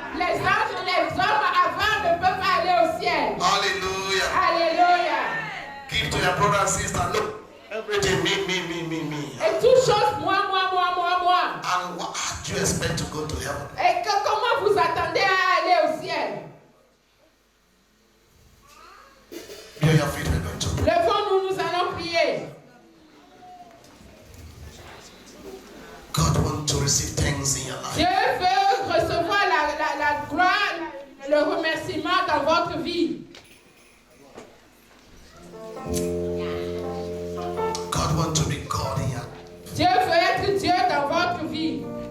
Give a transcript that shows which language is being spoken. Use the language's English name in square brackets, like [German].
[French] les hommes avant ne peuvent pas aller au ciel. [English] Hallelujah. [French] Alléluia. [English] Give to your brother and sister. Look. Everything me. [French] Et toute chose, moi. [English] And what do you expect to go to heaven? [French] Et comment vous attendez à aller au ciel? [English] Be on your feet, we're going to. [French] Levons-nous, nous allons prier. [English] God wants to receive things in your life. [French] Dieu veut recevoir la gloire, le remerciement dans votre vie. [English] God wants to be God in your life. [French] Dieu veut être Dieu dans votre vie.